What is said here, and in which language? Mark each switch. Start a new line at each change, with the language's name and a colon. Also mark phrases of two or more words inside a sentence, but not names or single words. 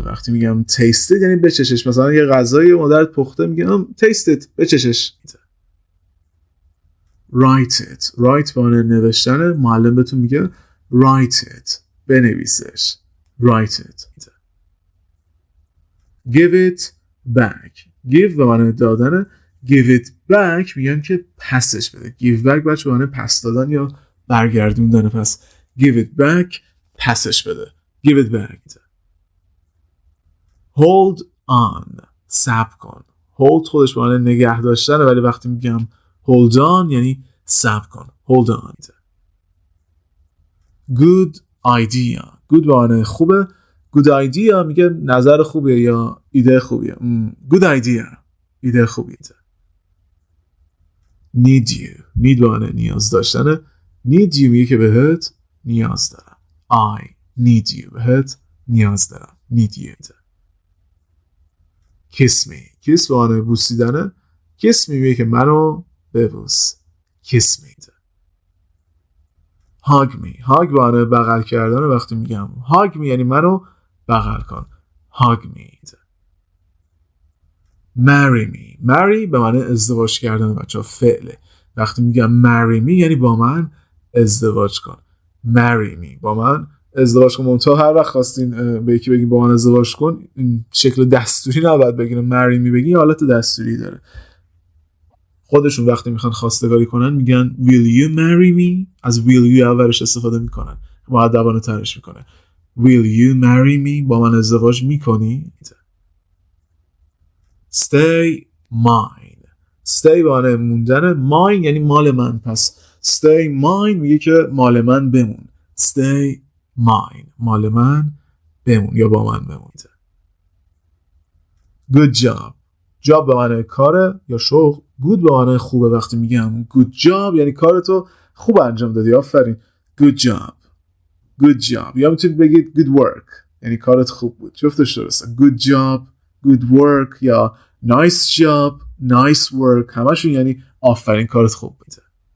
Persian: وقتی میگم
English: taste it
Persian: یعنی بچشش. مثلا یه غذای مادرت پخته، میگم
English: taste it،
Persian: بچشش.
English: Write it، write
Persian: به معنی نوشتن. معلم بهتون میگه
English: write it،
Persian: بنویسش.
English: Write it. Give it back، give به معنی دادن. Give it back
Persian: میگن که پسش بده.
English: Give back
Persian: بچه به معنی پس دادن یا برگردوندن، پس
English: give it back،
Persian: پسش بده.
English: Give it back. Hold on،
Persian: صبر کن. Hold خودش به معنی نگه داشتنه، ولی وقتی میگم
English: hold on
Persian: یعنی صبر کن.
English: Hold on. Good idea، good
Persian: به معنی خوبه.
English: Good idea
Persian: میگه نظر خوبیه یا ایده خوبیه.
English: Good idea،
Persian: ایده خوبیه.
English: Need you، need
Persian: به معنی نیاز داشتنه.
English: Need you
Persian: میگه که بهت نیاز دارم.
English: I need you،
Persian: بهت نیاز دارم.
English: Need you. Kiss me، kiss
Persian: به معنی بوسیدنه.
English: Kiss me
Persian: میگه که منو ببوس.
English: Kiss me. Hug me، hug
Persian: به معنی بغل کردن. وقتی میگم
English: hug me
Persian: یعنی منو بغل کن.
English: Hug me. Marry me، marry
Persian: به معنی ازدواج کردن بچه ها، فعله. وقتی میگم
English: marry me
Persian: یعنی با من ازدواج کن.
English: Marry me،
Persian: با من ازدواج کن. منتها هر وقت خواستین به یکی بگین با من ازدواج کن، این شکل دستوری نباید بگین.
English: marry me
Persian: بگین حالت دستوری داره. خودشون وقتی میخوان خواستگاری کنن میگن
English: will you marry me؟
Persian: از
English: will you
Persian: اولش استفاده میکنن، مؤدبانه ترش میکنه.
English: will you marry me؟
Persian: با من ازدواج میکنی؟
English: stay mine، stay
Persian: به معنی موندن، mine یعنی مال من، پس
English: stay mine
Persian: میگه که مال من بمون.
English: stay mine
Persian: مال من بمون یا با من بمون.
English: good job job
Persian: به معنی کاره یا شغل، good به معنی خوبه. وقتی میگم
English: good job
Persian: یعنی کارتو خوب انجام دادی، آفرین.
English: good job good job.
Persian: یا میتونید بگید
English: good work
Persian: یعنی کارت خوب بود، جفتش درسته.
English: good job good work یا nice job nice work
Persian: همشون یعنی آفرین کارت خوب بود.